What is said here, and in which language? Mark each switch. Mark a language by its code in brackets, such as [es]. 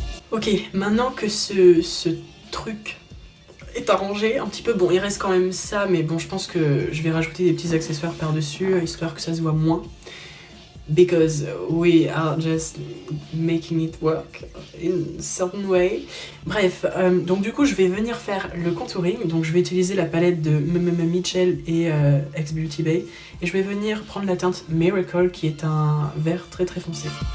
[fr] Ok, maintenant que ce truc est arrangé un petit peu, bon il reste quand même ça, mais bon je pense que je vais rajouter des petits accessoires par-dessus, histoire que ça se voit moins. [en] Because we are just making it work in a certain way. [fr] Bref, donc du coup je vais venir faire le contouring, donc je vais utiliser la palette de Mitchell et X Beauty Bay, et je vais venir prendre la teinte Miracle qui est un vert très très foncé.